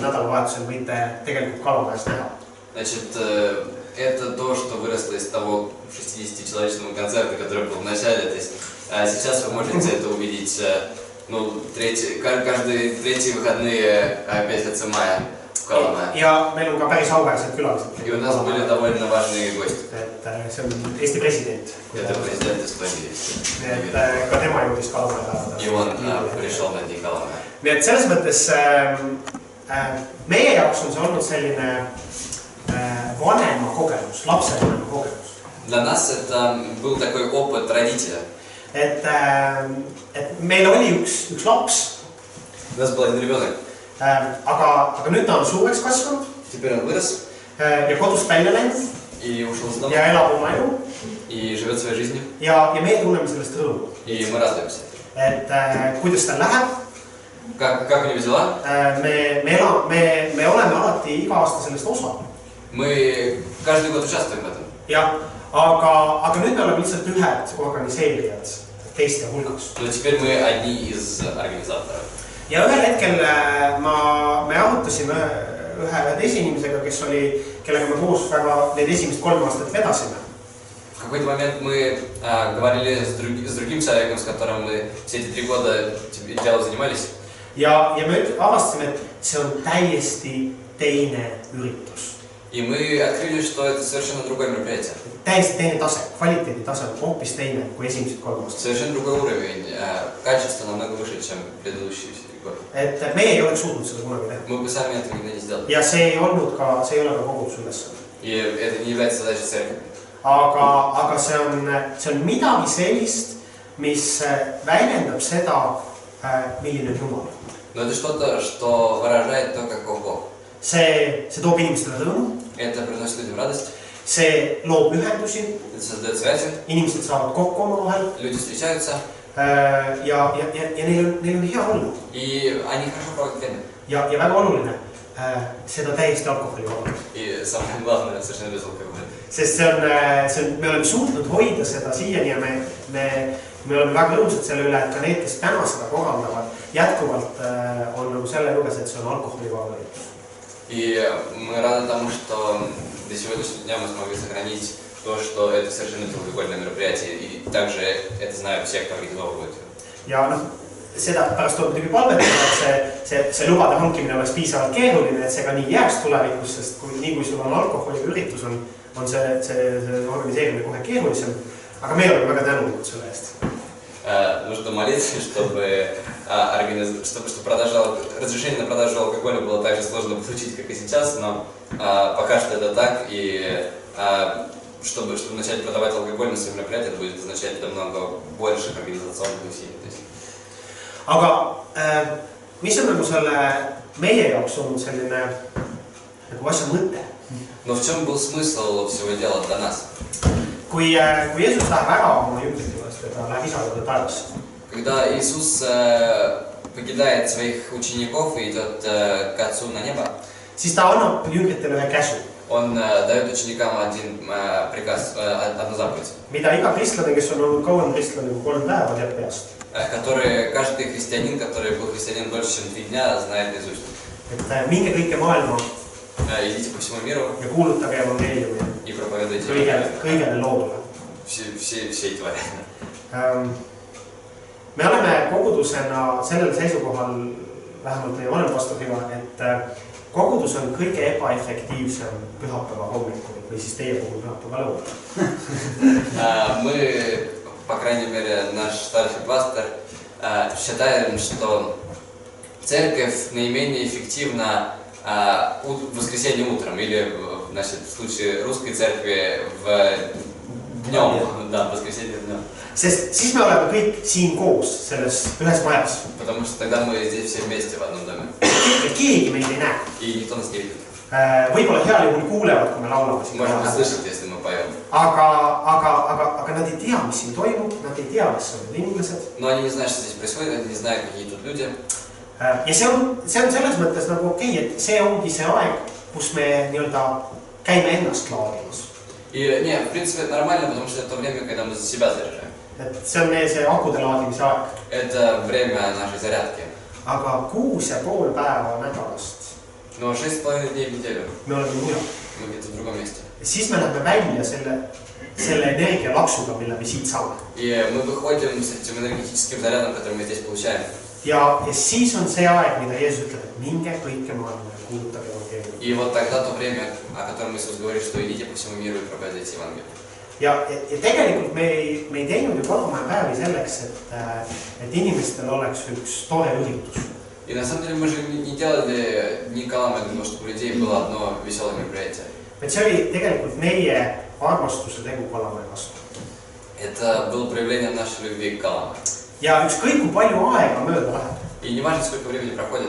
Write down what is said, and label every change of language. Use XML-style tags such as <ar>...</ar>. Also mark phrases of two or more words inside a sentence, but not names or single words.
<et>nädalavahetusel võite tegelikult Kalamajast näha.</et> <ru>Значит, это то, что выросло из того 60-человечного концерта, который был в начале. То есть сейчас вы можете это увидеть, каждые третьи выходные месяца мая в Kalamaja.</ru> <et>Ja meil on ka päris auväärsed külalised.</et> <ru>И у нас были довольно важные гости.</ru> <et>Et see on Eesti president.</et> <ru>Это президент Эстонии.</ru> <et>Et ka tema jõudis Kalamaja.</et> <ru>И он пришел на день Kalamaja.</ru> <et>Nii et selles mõttes meie jaoks on see olnud selline vanema kogemus, lapsevanema kogemus.</et> <ru>Для нас это был такой опыт родителя.</ru> <et>Et meil oli üks laps.</et> <ru>У нас был один ребенок.</ru> <et>Aga nüüd ta on suureks kasvanud.</et> <ru>Теперь он вырос.</ru> <et>Ja kodust välja läinud.</et> <ru>И ушел с дома.</ru> <et>Ja elab oma elu.</et> <ru>И живет своей жизнью.</ru> <et>Ja meie tunneme sellest rõõmu.</et> <ru>И мы радуемся.</ru> <et>Et kuidas ta läheb.</et> <ru>Как у него дела?</ru> <et>Me oleme alati iga aasta sellest osa.</et> <ru>Мы каждый год участвуем в этом.</ru> <et>Ja, aga nüüd me oleme lihtsalt ühed organiseerijad teiste hulgas.</et> <ru>Но теперь мы одни из организаторов.</ru> <et>Ja ühel hetkel me arutasime ühe teise inimesega, kellega me koos väga need esimest 3 aastat vedasime.</et> <ru>В какой-то момент мы говорили с другим человеком, с которым мы все эти 3 года делом занимались.</ru> <et>Ja me avastasime, et see on täiesti teine üritus.</et> <ru>И мы открыли, что это совершенно другое мероприятие.</ru> <et>Täiesti teine tase, kvaliteedi tase on hoopis teine kui esimesed 3 aastat.</et> <ru>Совершенно другой уровень. Качество намного выше, чем предыдущие 4 года.</ru> <et>Et meie ei oleks suutnud seda kunagi teha.</et> <ru>Мы бы сами этого никогда не сделали.</ru> <et>Ja see ei ole ka koguduse ülesanne.</et> <ru>И это не является задачей церкви.</ru> <et>Aga see on midagi sellist, mis väljendab seda, milline on Jumal.</et> <ru>Но это что-то, что выражает то, каков Бог.</ru> <et>See toob inimestele rõõmu.</et> <ru>Это приносит людям радость.</ru> <et>See loob ühendusi.</et> <ru>Это создает связи.</ru> <et>Inimesed saavad kokku omavahel.</et> <ru>Люди встречаются.</ru> <et>Ja neil on hea olla.</et> <ru>И они хорошо проводят время.</ru> <et>Ja väga oluline, seda täiesti alkoholi vabalt.</et> <ru>И самое главное, совершенно без алкоголя.</ru> <et>Sest me oleme suutnud hoida seda siiani ja me oleme väga rõõmsad selle üle, et ka need, kes täna seda korraldavad, jätkuvalt on nagu selle juures, et see on alkoholi vaba.</et> <ru>И мы rады тому, что до сегодняшнего дня мы смогли сохранить то, что это совершенно безалкогольное мероприятие. И также это знают все, кто организовывает.</ru> <et>Ja seda pärast tuleb muidugi palvetada, et see lubade hankimine oleks piisavalt keeruline, et see ka nii jääks tulevikus, sest nii kui sul on alkoholiga üritus, on see organiseerimine kohe keerulisem. Aga me oleme väga tänulikud selle eest.</et> <ru>Нужно молиться, чтобы разрешение на продажу алкоголя было так же сложно получить, как и сейчас, но пока что это так, и чтобы начать продавать алкоголь на своем мероприятии, это будет означать намного больших организационных усилий.</ru> <et>Aga mis on nagu selle meie jaoks olnud selline nagu asja mõte?</et> <ru>Но в чем был смысл всего дела для нас?</ru> <et>Kui Jeesus läheb ära oma jüngrite juurest ja ta läheb Isaga taevasse.</et> <ru>Когда Иисус покидает своих учеников и идет к Отцу на небо,</ru> <et>siis ta annab jüngritele ühe käsu.</et> <ru>Он дает ученикам один приказ, одну заповедь.</ru> <et>Mida iga kristlane, kes on olnud kauem kristlane kui 3 päeva, teab peast.</et> <ru>Который каждый христианин, который был христианином больше, чем 3 дня, знает наизусть.</ru> <et>Et minge kõike maailma</et> <ru>Идите по всему миру</ru> <et>ja kuulutage evangeeliumi</et> <ru>и проповедуйте</ru> <et>kõigele loodule.</et> <ru>Всей твари.</ru> <et>Me oleme kogudusena sellel seisukohal, vähemalt meie vanemapastoriga, et kogudus on kõige ebaefektiivsem pühapäeva hommikul või siis teie puhul pühapäeva lõunal.</et> <ru>Мы, по крайней мере, наш старший пастор, считаем, что церковь наименее эффективна в воскресенье утром или, значит, в случае русской церкви днем, да, в воскресенье днем.</ru> <et>Sest siis me oleme kõik siin koos selles ühes majas.</et> <ru>Потому что тогда мы здесь все вместе в одном доме.</ru> <et>Ja keegi meid ei näe.</et> <ru>И никто нас не видит.</ru> <et>Võib-olla heal juhul kuulevad, kui me laulame siin.</et> <ru>Можно услышать, если мы поем.</ru> <et>Aga nad ei tea, mis siin toimub, nad ei tea, mis on inimesed.</et> <ru>Но они не знают, что здесь происходит, они не знают, какие тут люди.</ru> <et>Ja see on selles mõttes nagu okei, et see ongi see aeg, kus me nii-öelda käime ennast laadimas.</et> <ru>И не, в принципе, это нормально, потому что это то время, когда мы за себя заряжаем.</ru> <et>Et see on see akude laadimise aeg.</et> <ru>Это время нашей зарядки.</ru> <et>Aga 6,5 päeva nädalast</et> <ru>Но 6,5 дней в неделю</ru> <et>me oleme mujal.</et> <ru>мы где-то в другом месте.</ru> <et>Siis me läheme välja selle energialaksuga, mille me siit saame.</et> <ru>И мы выходим с этим энергетическим зарядом, который мы здесь получаем.</ru> <et>Ja siis on see aeg, mida Jeesus ütleb, et minge kõike maailma ja kuulutage evangeeliumi.</et> <ru>И вот тогда то время, о котором Иисус говорит, что идите по всему миру и проповедуйте Евангелие.</ru> <et>Ja tegelikult me ei teinud ju kodumaja päevi selleks, et inimestel oleks üks tore üritus.</et> <ru>И на самом деле мы же не делали ни Каламы для того, чтобы у людей было одно веселое мероприятие.</ru> <et>Et see oli tegelikult meie armastuse tegu Kalamaja vastu.</et> <ru>Это было проявлением нашей любви к Каламы.</ru> <et>Ja ükskõik kui palju aega mööda läheb,</et> <ru>И не важно, сколько времени проходит,</ru>